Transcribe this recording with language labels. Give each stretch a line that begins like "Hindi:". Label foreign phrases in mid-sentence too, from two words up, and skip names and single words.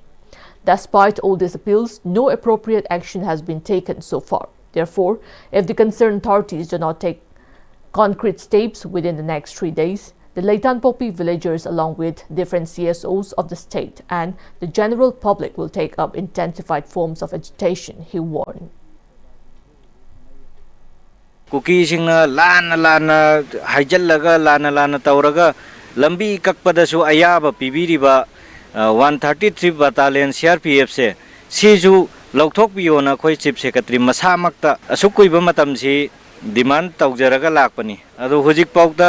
English: Despite all these appeals, no appropriate action has been taken so far. Therefore, if the concerned authorities do not take concrete steps within the next 3 days, the Leitan Popi villagers along with different CSOs of the state and the general public will take up intensified forms of agitation, he warned.
Manipuri: Kuki singna lana haijallaga lana tauraga lambi kakpadasu ayaba pibiriba 133 Battalion CRPF se siju lauthok biona khoi
English: Chief Secretary
Manipuri: masamakta asukui ba matam si demand tawjaraga lakpani adu hujik pawda